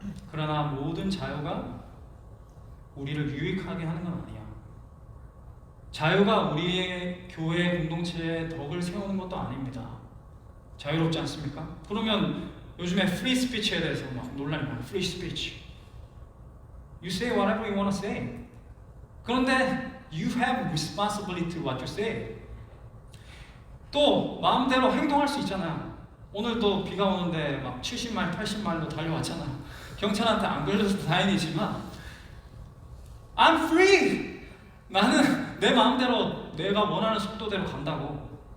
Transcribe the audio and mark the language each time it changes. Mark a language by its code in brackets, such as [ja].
[ko] 그러나 모든 자유가 우리를 유익하게 하는 건 아니야. 자유가 우리의 교회 공동체에 덕을 세우는 것도 아닙니다. 자유롭지 않습니까? 그러면 요즘에 프리 스피치에 대해서 막 논란이 많아요. 프리 스피치. [en] You say whatever you want to say. [ko] 그런데 [en] you have responsibility to what you say. [ko] 또 마음대로 행동할 수 있잖아요. 오늘도 비가 오는데 막 70마일, 80마일로 달려왔잖아요. 경찰한테 안 걸려서 다행이지만 [en] I'm free! [ko] 나는 내 마음대로 내가 원하는 속도대로 간다고.